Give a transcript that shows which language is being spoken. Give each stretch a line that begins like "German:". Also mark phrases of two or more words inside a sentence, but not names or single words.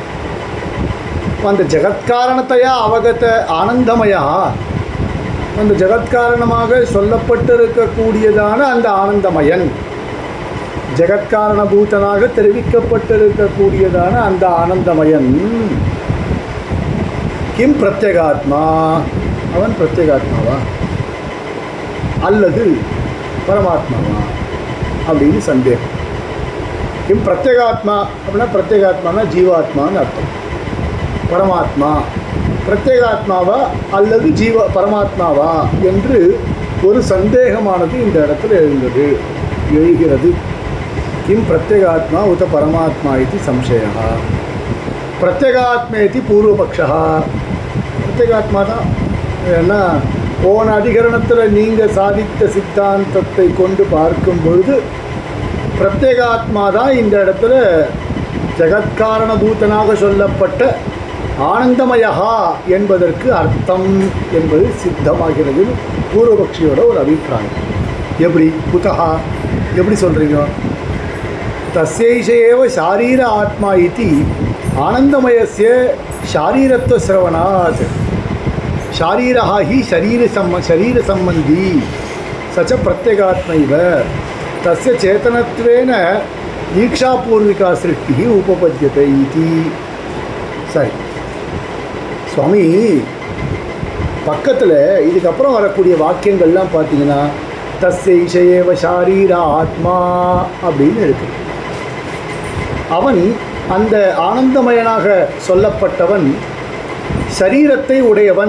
Tamil: அந்த ஜகத்காரணத்தையா அவகத ஆனந்தமயா, அந்த ஜகத்காரணமாக சொல்லப்பட்டிருக்கக்கூடியதான அந்த ஆனந்தமயன், ஜகத்காரணபூதனாக தெரிவிக்கப்பட்டிருக்கக்கூடியதான அந்த ஆனந்தமயன்
Sanskrit: किम् प्रत्यगात्मा,
Tamil: அவன் பிரத்யேகாத்மாவா அல்லது பரமாத்மாவா அப்படின்னு சந்தேகம்.
Sanskrit: किम् प्रत्यगात्मा
Tamil: அப்படின்னா பிரத்யேகாத்மானா ஜீவாத்மான்னு அர்த்தம். பரமாத்மா பிரத்யேகாத்மாவா அல்லது பரமாத்மாவா என்று ஒரு சந்தேகமானது இந்த இடத்துல எழுகிறது.
Sanskrit: किं प्रत्यगात्मा उत परमात्मा इति संशयः. प्रत्यगात्मेति पूर्वपक्षः.
Tamil: प्रत्यगात्मा தான். ஏன்னா போன அதிகரணத்தில் நீங்கள் சாதித்த சித்தாந்தத்தை கொண்டு பார்க்கும் பொழுது பிரத்யேகாத்மா தான் இந்த இடத்துல ஜகத்காரணபூதனாக சொல்லப்பட்ட ஆனந்தமயா என்பதற்கு அர்த்தம் என்பது சித்தமாகிறது. பூர்வபக்ஷியோட ஒரு அபிப்பிராயம். எப்படி குதஹா, எப்படி சொல்கிறீங்க?
Sanskrit: तस्यैषेव शारीर आत्मा इति आनंदमयस्य शारीरत्वश्रवणात् शारीरः हि शरीर संबंधी स च प्रत्यगात्मैव तस्य चेतनत्वेन दीक्षापूर्विका सृष्टिः उपपद्यते इति.
Tamil: சரி சுவாமி, பக்கத்தில் இதுக்கப்புறம் வரக்கூடிய வாக்கியங்கள்லாம் பார்த்தீங்கன்னா
Sanskrit: तस्यैषेव शारीर आत्मा
Tamil: அப்படின்னு இருக்குது. அவன் அந்த ஆனந்தமயனாக சொல்லப்பட்டவன் ஷரீரத்தை உடையவன்.